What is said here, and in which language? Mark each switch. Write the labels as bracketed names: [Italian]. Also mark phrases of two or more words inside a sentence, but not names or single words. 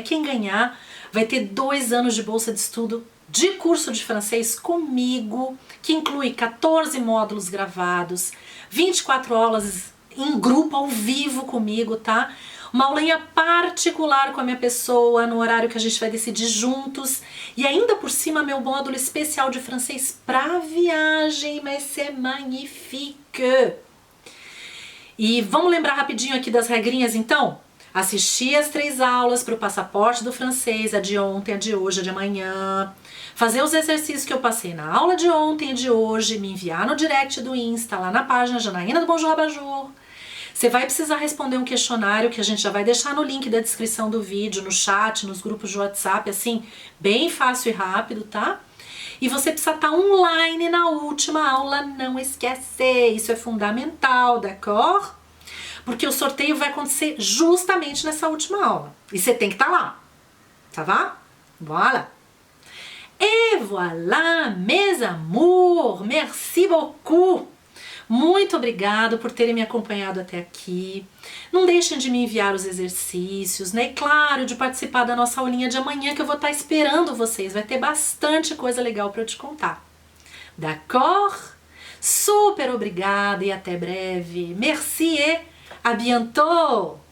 [Portuguese] Quem ganhar vai ter 2 anos de bolsa de estudo de curso de francês comigo, que inclui 14 módulos gravados, 24 aulas em grupo, ao vivo comigo, tá? Uma aulinha particular com a minha pessoa, no horário que a gente vai decidir juntos. E ainda por cima, meu módulo especial de francês pra viagem, mas [French] c'est magnifique! [Portuguese] E vamos lembrar rapidinho aqui das regrinhas, então? Assistir as 3 aulas para o passaporte do francês, a de ontem, a de hoje, a de amanhã. Fazer os exercícios que eu passei na aula de ontem e de hoje, me enviar no direct do Insta, lá na página Janaína do Bonjour Abajur. Você vai precisar responder um questionário que a gente já vai deixar no link da descrição do vídeo, no chat, nos grupos de WhatsApp, assim, bem fácil e rápido, tá? E você precisa estar online na última aula, não esquece, isso é fundamental, d'accord? Porque o sorteio vai acontecer justamente nessa última aula. E você tem que estar lá, tá va? [French] Voilà! Et voilà, mes amours, merci beaucoup! [Portuguese] Muito obrigado por terem me acompanhado até aqui. Não deixem de me enviar os exercícios, né? E claro, de participar da nossa aulinha de amanhã, que eu vou estar esperando vocês. Vai ter bastante coisa legal para eu te contar. D'accord? Super obrigada e até breve. [French] Merci et à bientôt!